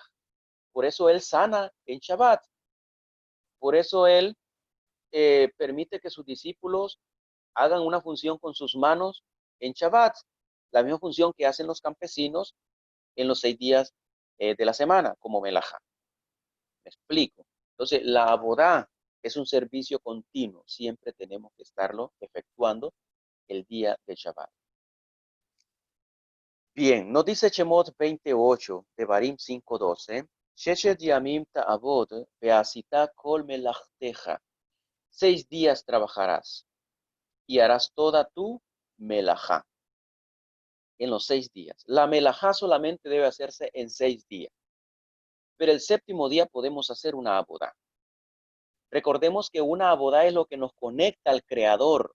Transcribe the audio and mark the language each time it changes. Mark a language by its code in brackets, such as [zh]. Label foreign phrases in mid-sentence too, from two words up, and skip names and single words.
[es] Por eso él sana en Shabbat. Por eso él permite que sus discípulos hagan una función con sus manos en Shabbat, la misma función que hacen los campesinos en los 6 días de la semana, como Melajá. Me explico. Entonces, la abodá es un servicio continuo. Siempre tenemos que estarlo efectuando el día de Shabbat. Bien, nos dice Shemot 28, Devarim 5:12. [he] ששת ימים תעבוד ועשית כל מלאכתך. [es] 6 días trabajarás y harás toda tu melajá en los 6 días. La melajá solamente debe hacerse en 6 días, pero el séptimo día podemos hacer una abodá. Recordemos que una abodá es lo que nos conecta al Creador.